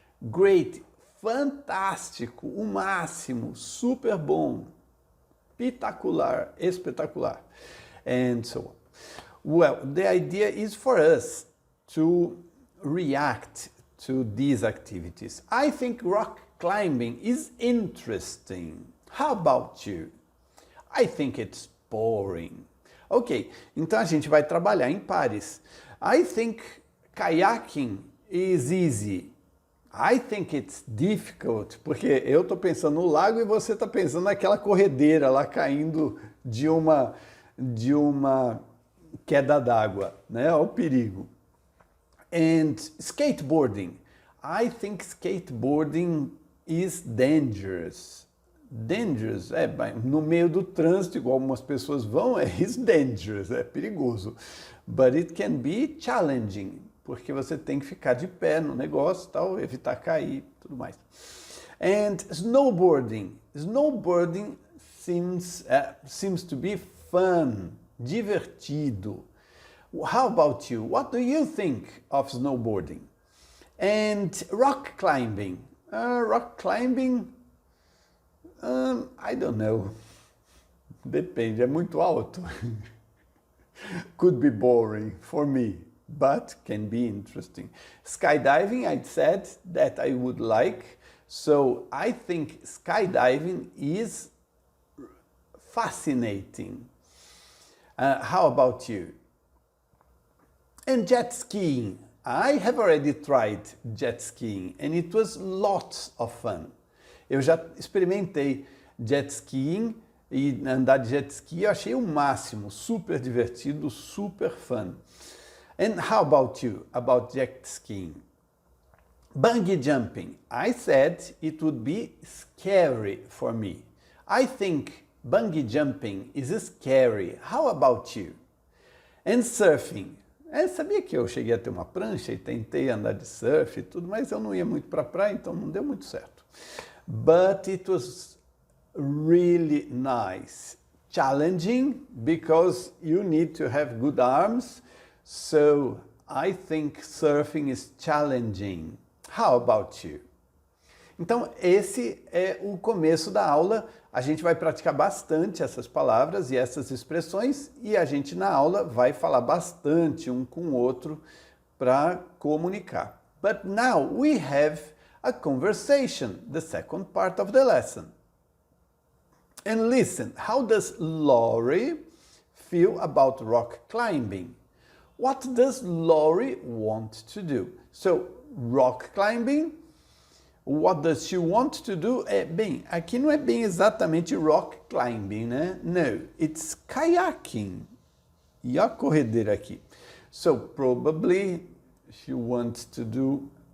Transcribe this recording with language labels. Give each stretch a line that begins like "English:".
English: Great,
Portuguese: fantástico, o máximo, super bom, pitacular, espetacular,
English: and so on. Well, the idea is for us to react to these activities. I think rock climbing is interesting. How about you? I think it's boring.
Portuguese: Ok, então a gente vai trabalhar em pares.
English: I think kayaking is easy. I think it's difficult,
Portuguese: porque eu estou pensando no lago e você está pensando naquela corredeira lá caindo de uma queda d'água, né? Olha o perigo.
English: And skateboarding. I think skateboarding is dangerous. Dangerous,
Portuguese: no meio do trânsito, igual algumas pessoas vão,
English: is dangerous,
Portuguese: é perigoso.
English: But it can be challenging.
Portuguese: porque você tem que ficar de pé no negócio, tal, evitar cair, tudo mais.
English: And snowboarding. Snowboarding seems to be fun, divertido. How about you? What do you think of snowboarding? And rock climbing. Rock climbing, I don't know.
Portuguese: Depende, é muito alto.
English: Could be boring for me, but can be interesting. Skydiving, I said that I would like. So I think skydiving is fascinating. How about you? And jet skiing. I have already tried jet skiing and it was lots of fun.
Portuguese: Eu já experimentei jet skiing e andar de jet ski eu achei o máximo, super divertido,
English: super fun. And how about you, about jet skiing? Bungee jumping. I said it would be scary for me. I think bungee jumping is scary. How about you? And surfing.
Portuguese: Sabia que eu cheguei a ter uma prancha e tentei andar de surf e tudo, mas eu não ia muito para a praia, então não deu muito certo.
English: But it was really nice. Challenging because you need to have good arms. So I think surfing is challenging. How about you?
Portuguese: Então, esse é o começo da aula. A gente vai praticar bastante essas palavras e essas expressões e a gente na aula vai falar bastante um com o outro para comunicar.
English: But now we have a conversation, the second part of the lesson. And listen, how does Laurie feel about rock climbing? What does Laurie want to do? So, rock climbing. What does she want to do?
Portuguese: Bem, aqui não é bem exatamente rock climbing, né?
English: No, it's kayaking.
Portuguese: E a corredeira aqui.
English: So, probably she wants to do...